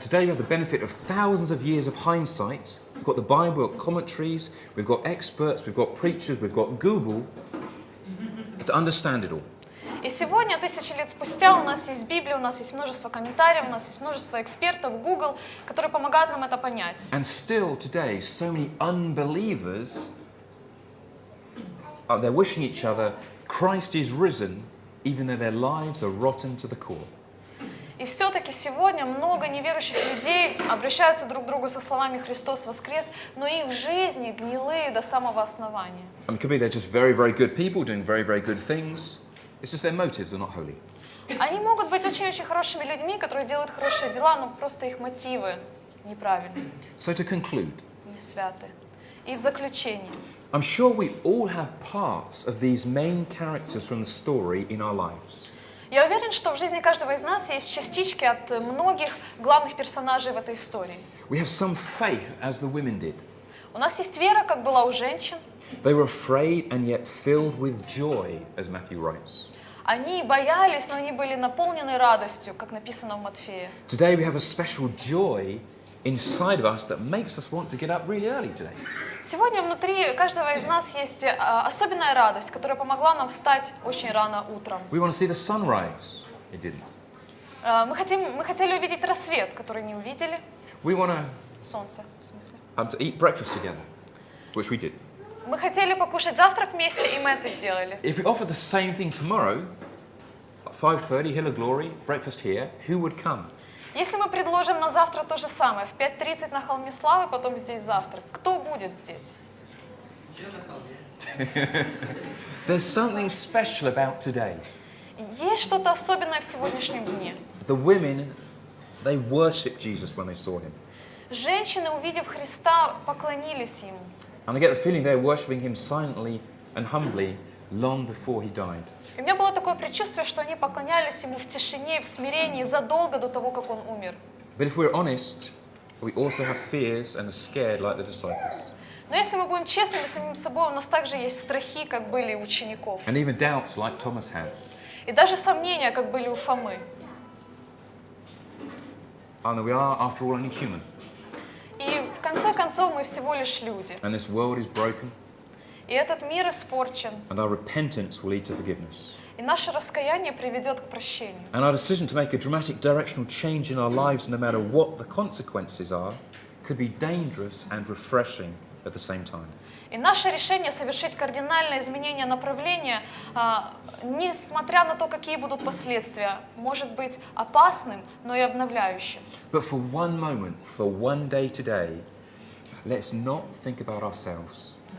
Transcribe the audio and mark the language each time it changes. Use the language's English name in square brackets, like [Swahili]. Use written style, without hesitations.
[English] And today we have the benefit of thousands of years of hindsight. We've got the Bible, we've got commentaries, we've got experts, we've got preachers, we've got Google to understand it all. [Russian] И сегодня, 1000 лет спустя, у нас есть Библия, у нас есть множество комментариев, у нас есть множество экспертов, Google, которые помогают нам это понять. [English] And still today, so many unbelievers, they're wishing each other, Christ is risen, even though their lives are rotten to the core. [Russian] И все-таки сегодня много неверующих людей обращаются друг к другу со словами «Христос воскрес», но их жизни гнилые до самого основания. [English] I mean, it could be they're just very, very good people doing very, very good things. It's just their motives are not holy. [Russian] Они могут быть очень-очень хорошими людьми, которые делают хорошие дела, но просто их мотивы неправильные, [English] So to conclude, [Russian] не святы. И в заключение. [English] I'm sure we all have parts of these main characters from the story in our lives. [Russian] Я уверен, что в жизни каждого из нас есть частички от многих главных персонажей в этой истории. [English] We have some faith, as the women did. [Russian] У нас есть вера, как была у женщин. [English] They were afraid and yet filled with joy, as Matthew writes. [Russian] Они боялись, но они были наполнены радостью, как написано в Матфея. [English] Today we have a special joy inside of us that makes us want to get up really early today. [Russian] Сегодня внутри каждого из нас есть особенная радость, которая помогла нам встать очень рано утром. [English] We want to see the sunrise. It didn't. [Russian] Мы хотели увидеть рассвет, который не увидели. [English] We want [Russian] Солнце, в смысле. [English] to eat breakfast together, which we did. [Russian] Мы хотели покушать завтрак вместе, и мы это сделали. [English] If we offered the same thing tomorrow, at 5:30, Hill of Glory, breakfast here, who would come? [Russian] Если мы предложим на завтра то же самое, в 5:30 на холме славы, потом здесь завтрак, кто будет здесь? [English] There's something special about today. [Russian] Есть что-то особенное в сегодняшнем дне. [English] The women, they worshipped Jesus when they saw him. [Russian] Женщины, увидев Христа, поклонились Ему. [English] And I get the feeling they're worshipping him silently and humbly long before he died. [Russian] И у меня было такое предчувствие, что они поклонялись Ему в тишине и в смирении задолго до того, как Он умер. [English] But if we're honest, we also have fears and are scared like the disciples. [Russian] Но если мы будем честными с самим собой, у нас также есть страхи, как были у учеников. [English] And even doubts like Thomas had. [Russian] И даже сомнения, как были у Фомы. [English] And we are, after all, only human. [Russian] И в конце концов мы всего лишь люди. [English] And this world is broken. [Russian] И этот мир испорчен. [English] And our repentance will lead to forgiveness. [Russian] И наше раскаяние приведет к прощению. [English] And our decision to make a dramatic directional change in our lives, no matter what the consequences are, could be dangerous and refreshing at the same time. [Russian] И наше решение совершить кардинальное изменение направления, несмотря на то, какие будут последствия, может быть опасным, но и обновляющим. [English] But for one moment, for one day today, let's not think about ourselves.